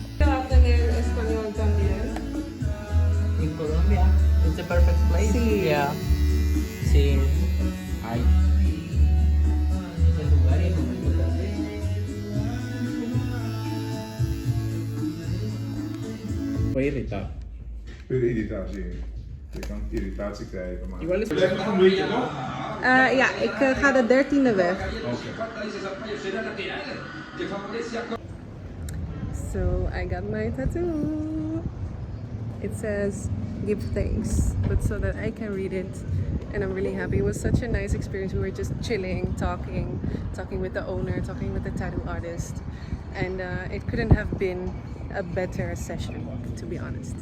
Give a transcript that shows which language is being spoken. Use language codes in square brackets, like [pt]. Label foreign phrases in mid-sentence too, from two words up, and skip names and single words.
[es] Quiero aprender español también. [en] In Colombia, it's the perfect place. [es] Sí. Yeah. Sí. Ay. Es el lugar y el momento también. Voy irritado. [nl] Irritatie. Je kan irritatie krijgen, maar... [es] Igual es. [nl] Ja, ik ga de 13e weg. [en] So I got my tattoo. It says give thanks, but so that I can read it, and I'm really happy. It was such a nice experience. We were just chilling, talking with the owner, talking with the tattoo artist, and it couldn't have been a better session, to be honest.